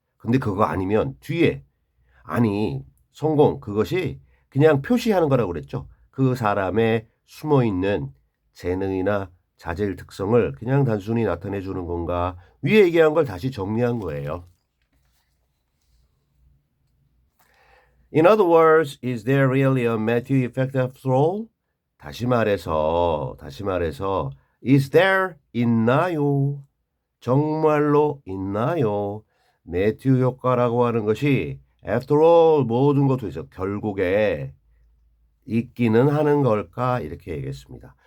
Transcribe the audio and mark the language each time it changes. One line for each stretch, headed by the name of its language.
Korean: 근데 그거 아니면 뒤에 아니, 성공 그것이 그냥 표시하는 거라고 그랬죠. 그 사람의 숨어 있는 재능이나 자질 특성을 그냥 단순히 나타내 주는 건가? 위에 얘기한 걸 다시 정리한 거예요.
English: In other words, is there really a Matthew effect after all?
Korean: 다시 말해서
English: is there
Korean: 있나요? 정말로 있나요? 매튜 효과라고 하는 것이
English: after all
Korean: 모든 것도 있어 결국에 있기는 하는 걸까 이렇게 얘기했습니다.